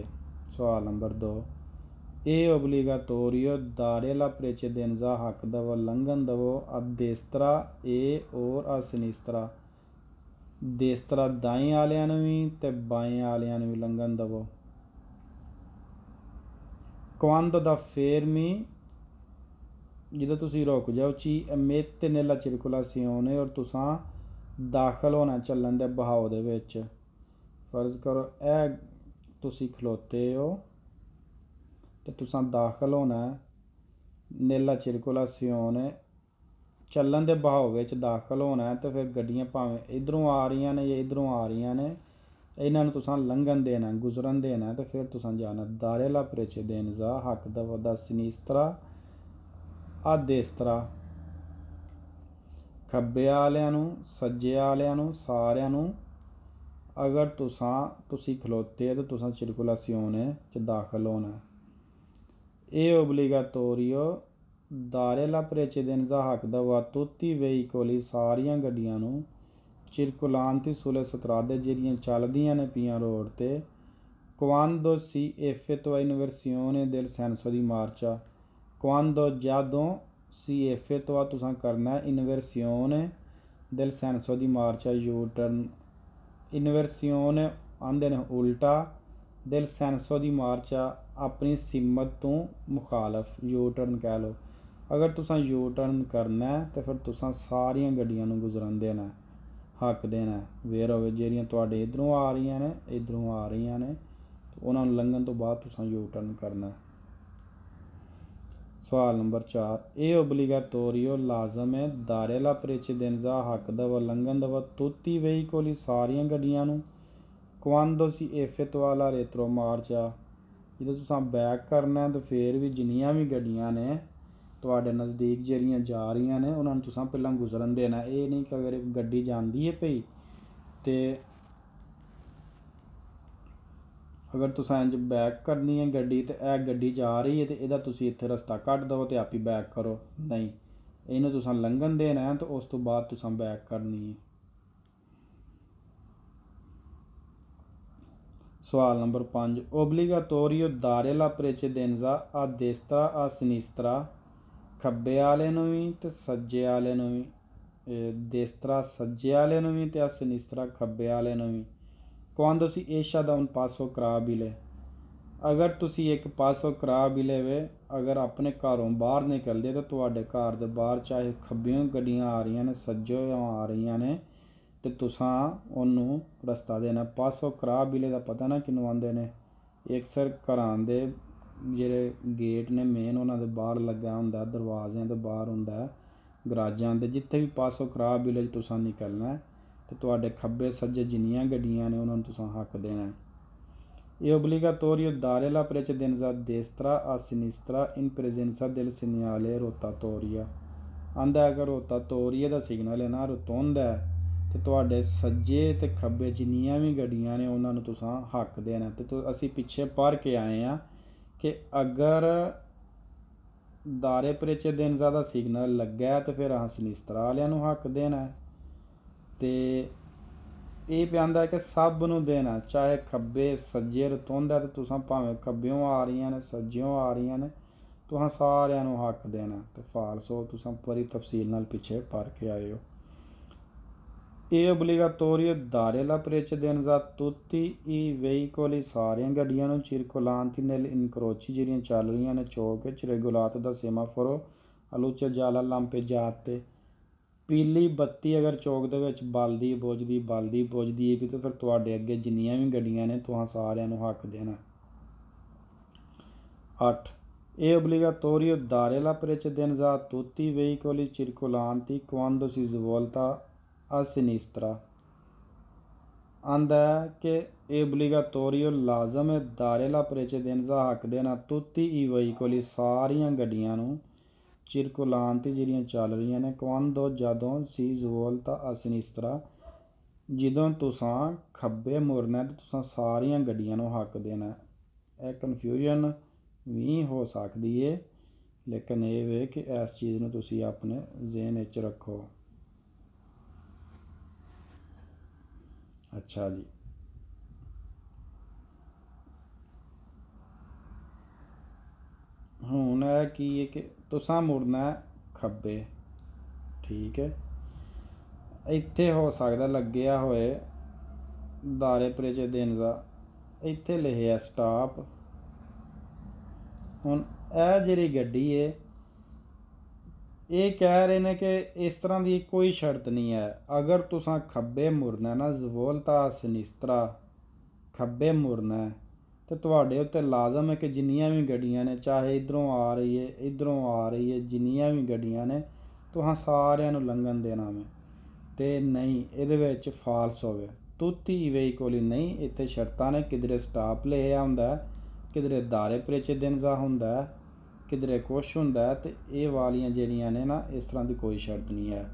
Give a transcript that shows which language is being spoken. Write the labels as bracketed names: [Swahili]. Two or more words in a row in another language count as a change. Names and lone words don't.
[Punjabi] ਸਵਾਲ ਨੰਬਰ 2 ਇਹ [Italian] obbligatorio dare la precedenza [Punjabi] ਹੱਕ ਦਵੋ ਲੰਘਣ ਦਵੋ [Italian] a destra [Punjabi] ਇਹ ਔਰ [Italian] a sinistra destra [Punjabi] ਦਾਈ ਵਾਲਿਆਂ ਨੂੰ ਵੀ ਤੇ ਬਾਈ ਵਾਲਿਆਂ ਨੂੰ ਵੀ ਲੰਘਣ ਦਵੋ। [Italian] quando da fermi [Punjabi] ਜਦੋਂ ਤੁਸੀਂ ਰੁਕ ਜਾਓ [Italian] ci mette nella circolazione [Punjabi] ਔਰ ਤੁਸਾਂ ਦਾਖਲ ਹੋਣਾ ਚੱਲਣ ਦੇ ਬਹਾਓ ਦੇ ਵਿੱਚ। ਫਰਜ਼ ਕਰੋ ਇਹ ਤੁਸੀਂ ਖਲੋਤੇ ਹੋ ਤੇ ਤੁਸਾਂ ਦਾਖਲ ਹੋਣਾ [Italian] nella circolazione [Punjabi] ਚੱਲਣ ਦੇ ਬਹਾਓ ਵਿੱਚ ਦਾਖਲ ਹੋਣਾ ਤੇ ਫਿਰ ਗੱਡੀਆਂ ਭਾਵੇਂ ਇੱਧਰੋਂ ਆ ਰਹੀਆਂ ਨੇ ਜਾਂ ਇੱਧਰੋਂ ਆ ਰਹੀਆਂ ਨੇ ਇਹਨਾਂ ਨੂੰ ਤੁਸਾਂ ਲੰਘਣ ਦੇਣਾ ਗੁਜ਼ਰਨ ਦੇਣਾ ਤੇ ਫਿਰ ਤੁਸਾਂ ਜਾਣਾ। [Italian] dare la precedenza [Punjabi] ਹੱਕ ਦਾ ਵਦਾ [Italian] sinistra a destra, [Punjabi] ਖੱਬੇ ਵਾਲਿਆਂ ਨੂੰ, ਸੱਜੇ ਵਾਲਿਆਂ ਨੂੰ, ਸਾਰਿਆਂ ਨੂੰ ਅਗਰ ਤੁਸੀ ਖਲੋਤੇ ਤੋ ਤੁਸਾਂ circolazione ਚ ਦਾਖਲ ਹੋਣਾ। [Italian] E obbligatorio dare la precedenza [Punjabi] ਹੱਕ ਦਾ [Italian] tutti i veicoli [Punjabi] ਸਾਰੀਆਂ ਗੱਡੀਆਂ ਨੂੰ [Italian] circolanti sulle strade [Punjabi] ਜਿਹੜੀਆਂ ਚੱਲਦੀਆਂ ਨੇ ਪਈਆਂ ਰੋਡ ਤੇ [Italian] quando si effettua inversione del senso di marcia, quando ਜਦੋਂ si effettua [Punjabi] ਤੁਸਾਂ ਕਰਨਾ [Italian] inversione del senso di marcia U-turn, [Punjabi] ਇਨਵਰਸੀਓਨ ਆਂਦੇ ਨੇ ਉਲਟਾ, [Italian] del senso di marcia [Punjabi] ਆਪਣੀ ਸਿਮਤ ਤੋਂ ਮੁਖਾਲਫ, ਯੂ ਟਰਨ ਕਹਿ ਲਓ। ਅਗਰ ਤੁਸੀਂ ਯੂ ਟਰਨ ਕਰਨਾ ਤਾਂ ਫਿਰ ਤੁਸੀਂ ਸਾਰੀਆਂ ਗੱਡੀਆਂ ਨੂੰ ਗੁਜ਼ਰਨ ਦੇਣਾ, ਹੱਕ ਦੇਣਾ। ਵੇਰ ਹੋਵੇ ਜਿਹੜੀਆਂ ਤੁਹਾਡੇ ਇੱਧਰੋਂ ਆ ਰਹੀਆਂ ਨੇ, ਇੱਧਰੋਂ ਆ ਰਹੀਆਂ ਨੇ, ਉਹਨਾਂ ਨੂੰ ਲੰਘਣ ਤੋਂ ਬਾਅਦ ਤੁਸੀਂ ਯੂ ਟਰਨ ਕਰਨਾ। ਸਵਾਲ ਨੰਬਰ 4, ਇਹ ਓਬਲੀਗਾਟੋਰੀਓ ਲਾਜ਼ਮ ਹੈ [Italian] dare la precedenza [Punjabi] ਹੱਕ ਦਾ ਉਲੰਘਣ ਦਾ [Italian] tutti veicoli [Punjabi] ਸਾਰੀਆਂ ਗੱਡੀਆਂ ਨੂੰ [Italian] quando si effettua la retromarcia, [Punjabi] ਜਦੋਂ ਤੁਸੀਂ ਬੈਕ ਕਰਨਾ ਤਾਂ ਫਿਰ ਵੀ ਜਿੰਨੀਆਂ ਵੀ ਗੱਡੀਆਂ ਨੇ ਤੁਹਾਡੇ ਨਜ਼ਦੀਕ ਜਿਹੜੀਆਂ ਜਾ ਰਹੀਆਂ ਨੇ ਉਹਨਾਂ ਨੂੰ ਤੁਸੀਂ ਪਹਿਲਾਂ ਗੁਜ਼ਰਨ ਦੇਣਾ। ਇਹ ਨਹੀਂ ਕਿ ਅਗਰ ਇੱਕ ਗੱਡੀ ਜਾਂਦੀ ਹੈ ਪਈ ਤੇ ਅਗਰ ਤੁਸ ਇੰਜ ਬੈਕ ਕਰਨੀ ਹੈ ਗੱਡੀ ਤੋ ਯਹ ਗੱਡੀ ਜਾ ਰਹੀ ਹੈ ਤੋ ਯਦਾ ਤੁਸੀ ਇੱਥੇ ਰਸਤਾ ਕੱਟ ਦੋ ਤੋ ਆਪ ਹੀ ਬੈਕ ਕਰੋ, ਨਹੀਂ, ਇਨ੍ਹੂੰ ਤੁਸਾਂ ਲੰਘਣ ਦੇਣਾ ਹੈ ਤੋ ਉਸ ਤੋ ਬਾਅਦ ਤੁਸਾਂ ਬੈਕ ਕਰਨੀ ਹੈ। ਸਵਾਲ ਨੰਬਰ 5, [Italian] obbligatorio dare la precedenza a destra a sinistra, [Punjabi] ਖੱਬੇ ਵਾਲੇ ਨੂੰ ਭੀ ਤੇ ਸੱਜੇ ਵਾਲੇ ਨੂੰ ਭੀ, destra ਸੱਜੇ ਵਾਲੇ ਨੂੰ ਭੀ ਤੇ [Italian] a sinistra [Punjabi] ਖੱਬੇ ਵਾਲੇ ਨੂੰ ਭੀ [Italian] quando si esce da un passo crabile, [Punjabi] ਅਗਰ ਤੁਸੀ ਏਕ [Italian] passo crabile [Punjabi] ਵੇ ਅਗਰ ਅਪਨੇ ਘਰੋਂ ਬਾਹਰ ਨਿਕਲਦੇ ਤੋ ਤੁਹਾਡੇ ਘਰ ਦੇ ਬਾਹਰ ਚਾਹੇ ਖੱਬਿਓਂ ਗੱਡੀਆਂ ਆ ਰਹੀ ਨੇ ਸੱਜੋਂ ਆ ਰਹੀ ਨੇ ਤੋ ਤੁਸਾਂ ਉਨ੍ਹੋਂਨੇ ਰਸਤਾ ਦੇਣਾ। [Italian] passo crabile [Punjabi] ਕਾ ਪਤਾ ਨਾ ਕਿਨੂ ਆਂਦੇ ਨੇ, ਏਕ ਸਰ ਘਰਾਂ ਦੇ ਜਿਹੜੇ ਗੇਟ ਨੇ ਮੇਨ ਉਨ੍ਹਾਂ ਦੇ ਬਾਹਰ ਲੱਗਾ ਹੁੰਦਾ, ਦਰਵਾਜ਼ਿਆਂ ਦੇ ਬਾਹਰ ਹੁੰਦਾ, ਗਰਾਜਾਂ ਦੇ ਜਿੱਥੇ ਭੀ [Italian] passo crabile [Punjabi] ਤੁਸਾਂ ਨਿਕਲਨਾ ਹੈ ਤੋ ਤੁਹਾਡੇ ਖੱਬੇ ਸੱਜੇ ਜਿੰਨੀਆਂ ਗੱਡੀਆਂ ਨੇ ਉਨ੍ਹੋਂਨੇ ਤੁਸਾਂ ਹੱਕ ਦੇਣਾ ਹੈ। [Italian] ये obbligatorio dare la precedenza destra a sinistra in presenza del segnale rotatoria, [Punjabi] ਆਂਦਾ ਅਗਰ ਰੋਟਾਟੋਰਿਆ ਦਾ ਸਿਗਨਲ ਹੈ ਨਾ ਰੋਟੋਂਦਾ ਹੈ ਤੋ ਤੁਹਾਡੇ ਸੱਜੇ ਤੇ ਖੱਬੇ ਜਿੰਨੀਆਂ ਭੀ ਗੱਡੀਆਂ ਨੇ ਉਨ੍ਹੋਂਨੇ ਤੁਸਾਂ ਹੱਕ ਦੇਣਾ। ਤੋ ਅਸੀ ਪਿੱਛੇ ਪੜ੍ਹ ਕੇ ਆਏ ਹੈਂ ਕਿ ਅਗਰ [Italian] dare precedenza [Punjabi] ਦਾ ਸਿਗਨਲ ਲੱਗਾ ਹੈ ਤੋ ਫਿਰ ਅਸ ਸਿਨਿਸਤ੍ਰਾ ਵਾਲੀਆਂ ਨੂੰ ਹੱਕ ਦੇਣਾ ਹੈ। ਤੋ ਯੇ ਪੇ ਆਂਦਾ ਹੈ ਕਿ ਸਬ ਨੂੰ ਦੇਣਾ, ਚਾਹੇ ਖੱਬੇ ਸੱਜੇ ਰਤੋਂਦਾ ਤੋ ਤੁਸਾਂ ਭਾਵੇਂ ਖੱਬਿਓਂ ਆ ਰਹੀ ਨੇ ਸੱਜਿਓਂ ਆ ਰਹੀ ਨੇ ਤੁਸਾਂ ਸਾਰੀਆਂ ਨੂੰ ਹੱਕ ਦੇਣਾ। ਤੋ ਫਾਲਸੋ ਤੁਸਾਂ ਪੂਰੀ ਤਫ਼ਸੀਲ ਨਾਲ ਪਿੱਛੇ ਪੜ੍ਹ ਕੇ ਆਏ ਹੋ। [Italian] ये obbligatorio dare la precedenza tutti i veicoli [Punjabi] ਸਾਰੀਆਂ ਗੱਡੀਆਂ ਨੂੰ [Italian] circolanti nel incroci [Punjabi] ਜਿਹੜੀਆਂ ਚੱਲ ਰਹੀਆਂ ਨੇ ਚੌਕ ਵਿੱਚ [Italian] regolato da semaforo a luce gialla lampeggiate, [Punjabi] ਪੀਲੀ ਬੱਤੀ ਅਗਰ ਚੌਕ ਦੇ ਵਿੱਚ ਬਲਦੀ ਬੁਝਦੀ ਹੈ ਭੀ ਤੋ ਫਿਰ ਤੁਹਾਡੇ ਅੱਗੇ ਜਿੰਨੀਆਂ ਭੀ ਗੱਡੀਆਂ ਨੇ ਤੁਹਾਂ ਸਾਰੀਆਂ ਨੂੰ ਹੱਕ ਦੇਣਾ। [Italian] 8, è obbligatorio dare la precedenza a tutti i veicoli circolanti quando si svolta a sinistra, [Punjabi] ਆਂਦਾ ਹੈ ਕਿ [Italian] è obbligatorio [Punjabi] ਲਾਜ਼ਮ ਹੈ [Italian] dare la precedenza [Punjabi] ਹੱਕ ਦੇਣਾ [Italian] tutti i veicoli [Punjabi] ਸਾਰੀਆਂ ਗੱਡੀਆਂ ਨੂੰ circolanti ਜਿਹੜੀਆਂ ਚੱਲ ਰਹੀਆਂ ਨੇ quando ਜਦੋਂ [Italian] si svolta a sinistra [Punjabi] ਜਦੋਂ ਤੁਸਾਂ ਖੱਬੇ ਮੁੜਨਾ ਤੇ ਤੁਸਾਂ ਸਾਰੀਆਂ ਗੱਡੀਆਂ ਨੂੰ ਹੱਕ ਦੇਣਾ। ਇਹ ਕਨਫਿਊਜ਼ਨ ਵੀ ਹੋ ਸਕਦੀ ਹੈ ਲੇਕਿਨ ਇਹ ਵੇ ਕਿ ਇਸ ਚੀਜ਼ ਨੂੰ ਤੁਸੀਂ ਆਪਣੇ ਜ਼ਿਹਨ ਵਿੱਚ ਰੱਖੋ। ਅੱਛਾ ਜੀ, ਹੁਣ ਹੈ ਕਿ ਕਿ ਤੁਸਾਂ ਮੁੜਨਾ ਖੱਬੇ, ਠੀਕ ਹੈ, ਇੱਥੇ ਹੋ ਸਕਦਾ ਲੱਗਿਆ ਹੋਏ [Italian] dare precedenza, [Punjabi] ਇੱਥੇ ਲਿਖਿਆ ਸਟੌਪ। ਹੁਣ ਯਹ ਜਿਹੜੀ ਗੱਡੀ ਹੈ ਯੇ ਕਹਿ ਰਹੇ ਨੇ ਕਿ ਇਸ ਤਰ੍ਹਾਂ ਕੀ ਕੋਈ ਸ਼ਰਤ ਨਹੀਂ ਹੈ, ਅਗਰ ਤੁਸਾਂ ਖੱਬੇ ਮੁੜਨਾ ਨਾ svolta [Italian] a sinistra [Punjabi] ਖੱਬੇ ਮੁੜਨਾ ਹੈ ਤੋ ਤੁਹਾਡੇ ਉੱਤੇ ਲਾਜ਼ਮ ਹੈ ਕਿ ਜਿੰਨੀਆਂ ਭੀ ਗੱਡੀਆਂ ਨੇ ਚਾਹੇ ਇੱਧਰੋਂ ਆ ਰਹੀ ਹੈ ਇੱਧਰੋਂ ਆ ਰਹੀ ਹੈ ਜਿੰਨੀਆਂ ਭੀ ਗੱਡੀਆਂ ਨੇ ਤੁਹਾਂ ਸਾਰੀਆਂ ਨੂੰ ਲੰਘਣ ਦੇਣਾ ਮੇਂ ਤੇ ਨਹੀਂ ਇਹਦੇ ਵਿੱਚ ਫਾਲਸ ਹੋਵੇ [Italian] tutti veicoli [Punjabi] ਨਹੀਂ, ਇੱਥੇ ਸ਼ਰਤਾਂ ਨੇ ਕਿਧਰੇ ਸਟਾਪ ਲਿਖਿਆ ਹੁੰਦਾ ਹੈ ਕਿਧਰੇ [Italian] dare precedenza [Punjabi] ਹੁੰਦਾ ਹੈ ਕਿਧਰੇ ਕੁਛ ਹੁੰਦਾ ਤੇ ਇਹ ਵਾਲੀਆਂ ਜਿਹੜੀਆਂ ਨੇ ਨਾ ਇਸ ਤਰ੍ਹਾਂ ਦੀ ਕੋਈ ਸ਼ਰਤ ਨਹੀਂ ਹੈ।